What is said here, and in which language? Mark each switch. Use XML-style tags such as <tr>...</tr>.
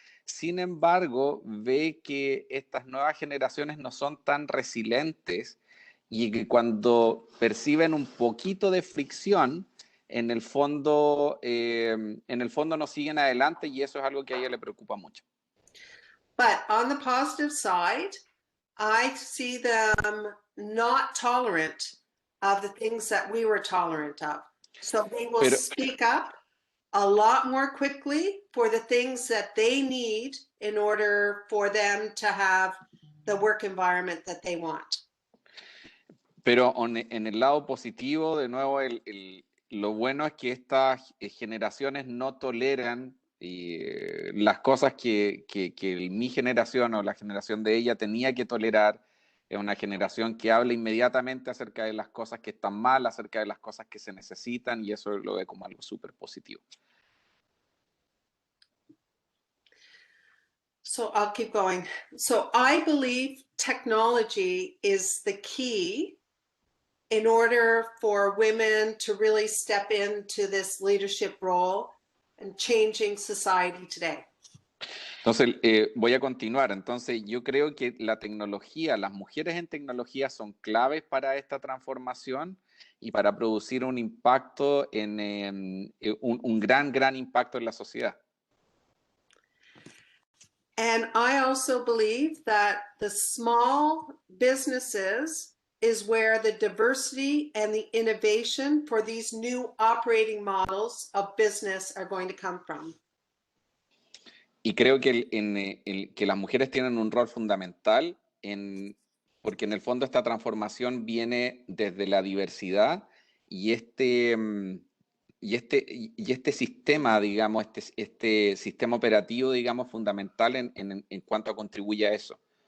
<es>Sin embargo, ve que estas nuevas generaciones no son tan resilientes, y que cuando perciben un poquito de fricción, en el fondo no siguen adelante, y eso es algo que a ella le preocupa mucho.</es> <en>But on the positive side, I see them not tolerant of the things that we were tolerant of. So they will speak up a lot more quickly for the things that they need in order for them to have the work environment that they want.</en> <es>Pero en el lado positivo, de nuevo, lo bueno es que estas generaciones no toleran las cosas que mi generación o la generación de ella tenía que tolerar. Es una generación que habla inmediatamente acerca de las cosas que están mal, acerca de las cosas que se necesitan, y eso lo ve como algo súper positivo.</es> <en>So I'll keep going. So I believe technology is the key in order for women to really step into this leadership role and changing society today.</en> <es>Entonces, voy a continuar. Entonces, yo creo que la tecnología, las mujeres en tecnología son claves para esta transformación y para producir un impacto, un gran impacto en la sociedad.</es> <en>And I also believe that the small businesses is where the diversity and the innovation for these new operating models of business are going to come from.</en> <es>Y creo que, que las mujeres tienen un rol fundamental porque en el fondo esta transformación viene desde la diversidad y este sistema, digamos, este sistema operativo, digamos, fundamental en cuanto contribuye a eso.</es>